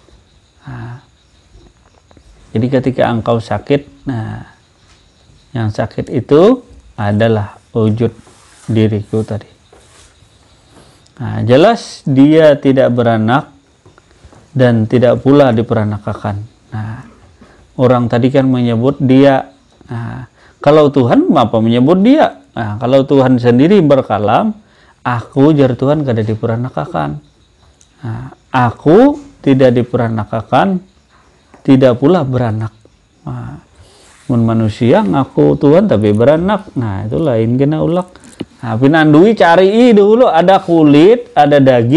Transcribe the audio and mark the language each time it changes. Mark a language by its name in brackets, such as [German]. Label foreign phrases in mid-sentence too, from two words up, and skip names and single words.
[Indonesian] Jadi ketika engkau sakit, yang sakit itu adalah wujud diriku tadi. Jelas dia tidak beranak dan tidak pula diperanakakan. Orang tadi kan menyebut dia. Kalau Tuhan apa menyebut dia? Kalau Tuhan sendiri berkalam, [Banjar] aku jar Tuhan kada diperanakakan. [Indonesian] Aku tidak diperanakakan, tidak pula beranak. [Banjar] Mun manusia ngaku Tuhan tapi beranak. Itu lain kena ulak. [Indonesian] Pinandui cari dulu ada kulit, ada dagingnya.